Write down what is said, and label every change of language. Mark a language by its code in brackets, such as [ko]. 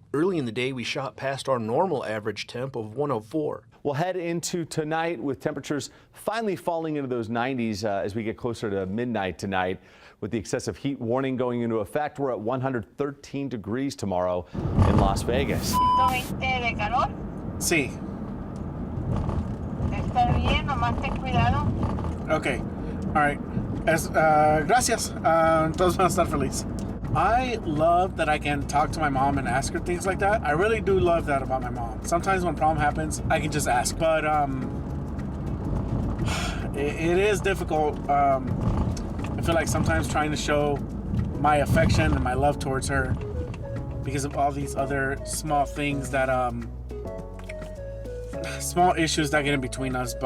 [en] Early in the day, we shot past our normal average temp of 104. We'll head into tonight with temperatures finally falling into those 90s as we get closer to midnight tonight. With the excessive heat warning going into effect, we're at 113 degrees tomorrow in Las Vegas. [es] ¿De calor? Sí. Está bien, nomás ten cuidado. [en] Okay. All right. [es] Gracias. Todos van a estar feliz. [en] I love that I can talk to my mom and ask her things like that. I really do love that about my mom. Sometimes when a problem happens, I can just ask. But it is difficult. I feel like sometimes trying to show my affection and my love towards her because of all these other small things that small issues that get in between us.